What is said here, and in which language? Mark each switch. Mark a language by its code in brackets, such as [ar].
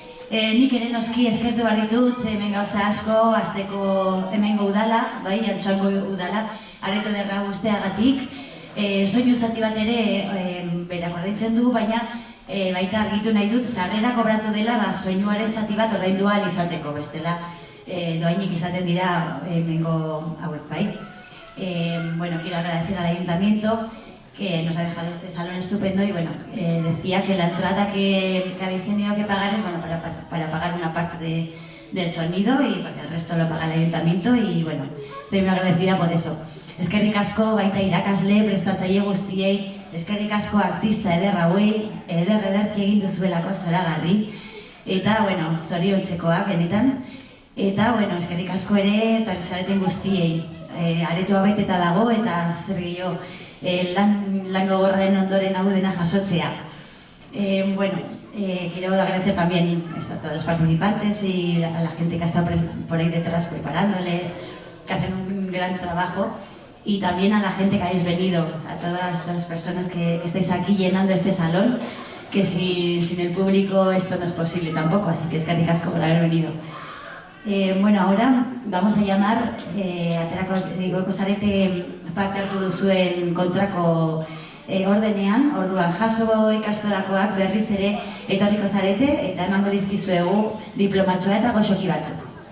[eu] Nik ere noski eskertu behar ditut, hemen gauza asko, azteko hemengo udala, bai, Antxoango udala, areto derra guzteagatik. Soinu zati bat ere berako ordaintzen du, baina baita argitu nahi dut, sarrera kobratu dela, soinuaren zati bat ordaindu ahal izateko, bestela doainik izaten dira hemengo hauek, bai. [es] Bueno, quiero agradecer al ayuntamiento que nos ha dejado este salón estupendo y bueno, decía que la entrada que habéis tenido que pagar es bueno, para pagar una parte del sonido y porque el resto lo paga el ayuntamiento y bueno, estoy muy agradecida por eso. [eu] Eskerrik asko baita irakasle, prestatzaile guztiei, eskerrik asko artista ederra hauei, ederki egin duzuelako zoragarri eta bueno, zoriontzekoak benetan eta bueno, eskerrik asko ere zareten guztiei, aretoa beteta dago eta zer gehiago lan gogorraren ondoren hau dena jasotzea. [es] Bueno, quiero agradecer también a todos los participantes y a la gente que ha estado por ahí detrás preparándoles, que hacen un gran trabajo, y también a la gente que habéis venido, a todas las personas que estáis aquí llenando este salón, que sin el público esto no es posible tampoco, así que [eu] eskerrik asko [es] por haber venido. Bueno, ahora vamos a llamar [eu] aterako zarete parte hartu duzuen kontrako ordenean, orduan jaso ikastorakoak berriz ere etorriko zarete eta emango dizkizuegu diplomatxoa eta goxoki batzuk.